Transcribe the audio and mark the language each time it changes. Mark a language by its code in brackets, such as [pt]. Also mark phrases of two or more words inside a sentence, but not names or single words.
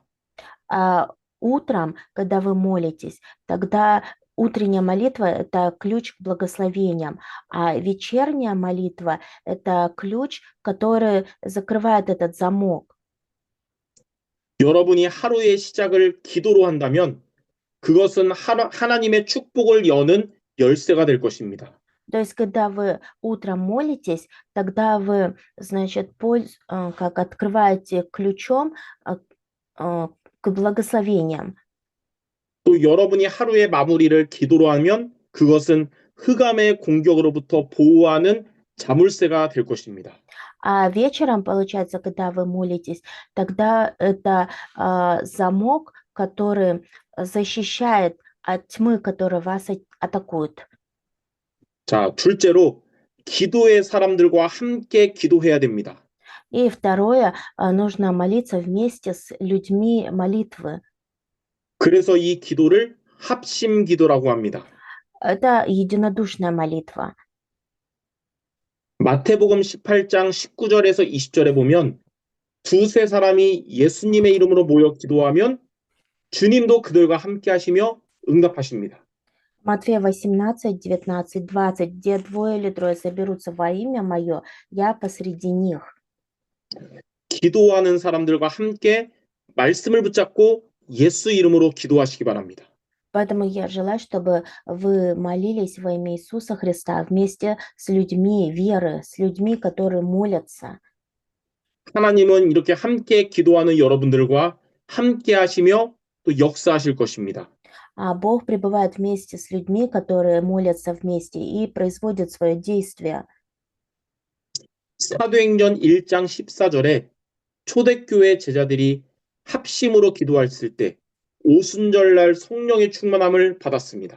[ru] А утром, когда вы молитесь, тогда утренняя молитва– это ключ к благословениям, а вечерняя молитва– это ключ, который закрывает этот замок. [ko] 여러분이 하루의 시작을 기도로 한다면 그것은 하나님의 축복을 여는 열쇠가 될 것입니다. [ru] То есть, когда вы утром молитесь, тогда вы, значит, как открываете ключом к благословениям. [ko] 또 여러분이 하루의 마무리를 기도로 하면 그것은 흑암의 공격으로부터 보호하는 자물쇠가 될 것입니다. [ru] А вечером, получается, когда вы молитесь, тогда это замок, который защищает от тьмы, которая вас атакует. [ko] 자, 둘째로 기도의 사람들과 함께 기도해야 됩니다. [ru] И второе, нужно молиться вместе с людьми молитвы. [ko] 그래서 이 기도를 합심 기도라고 합니다. [ru] Это единодушная молитва. [ko] 마태복음 18장 19절에서 20절에 보면 두세 사람이 예수님의 이름으로 모여 기도하면 주님도 그들과 함께 하시며 응답하십니다. [ru] Матфея 18, 19, 20. Где двое или трое соберутся во имя Мое, я посреди них. [ko] 기도하는 사람들과 함께 말씀을 붙잡고 예수 이름으로 기도하시기 바랍니다. [ru] Поэтому я желаю, чтобы вы молились во имя Иисуса Христа вместе с людьми веры, с людьми, которые молятся. [ko] 하나님은 이렇게 함께 기도하는 여러분들과 함께 하시며 또 역사하실 것입니다. [ru] А Бог пребывает вместе с людьми, которые молятся вместе и производят свое действие. [ko] 사도행전 1장 14절에 초대교회 제자들이 합심으로 기도했을 때 오순절날 성령의 충만함을 받았습니다.